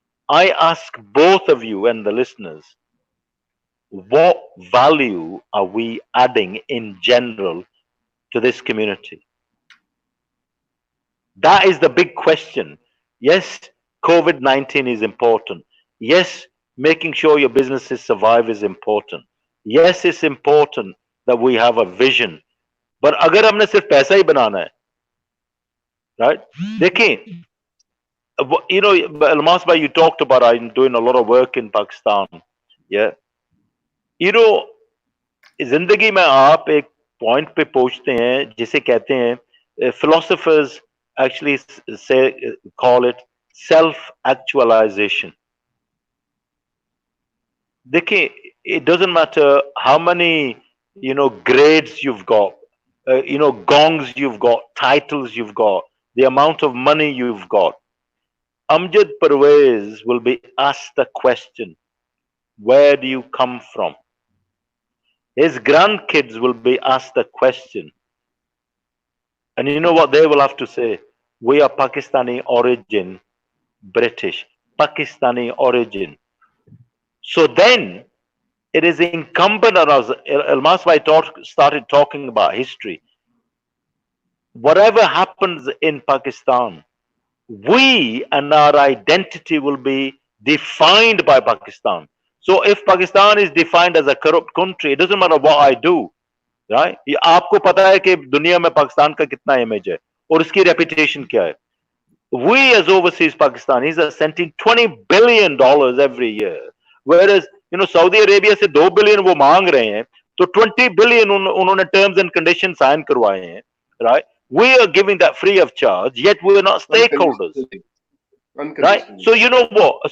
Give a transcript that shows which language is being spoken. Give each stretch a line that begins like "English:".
English: I ask both of you and the listeners, what value are we adding in general to this community? That is the big question. Yes, COVID-19 is important. Yes, making sure your businesses survive is important. Yes, it's important that we have a vision.
Hindi: But अगर हमने सिर्फ पैसा ही बनाना है, right? देखिए,
English: Almas bhai, you talked about I'm doing a lot of work in Pakistan. Yeah.
Hindi: जिंदगी में आप एक पॉइंट पे पहुंचते हैं जिसे कहते हैं
English: philosophers actually call it self-actualization. It doesn't matter how many grades you've got, gongs you've got, titles you've got, the amount of money you've got. Amjad Parvez will be asked the question, where do you come from? His grandkids will be asked the question, and you know what they will have to say? We are Pakistani origin, British, Pakistani origin. So then it is incumbent on us. Elmas Bhai started talking about history. Whatever happens in Pakistan, we and our identity will be defined by Pakistan. So if Pakistan is defined as a corrupt country, it doesn't matter what I do, right?
Hindi: आपको पता है कि दुनिया में पाकिस्तान का कितना image है और उसकी रेपुटेशन क्या है.
English: We as overseas Pakistanis are sending $20 billion every year, whereas Saudi Arabia
Hindi: से 2 billion वो मांग रहे हैं,
English: तो 20 billion उन्होंने terms and conditions sign
Hindi: करवाए हैं,
English: right? We are giving that free of charge, yet we are not stakeholders, right? So you know what?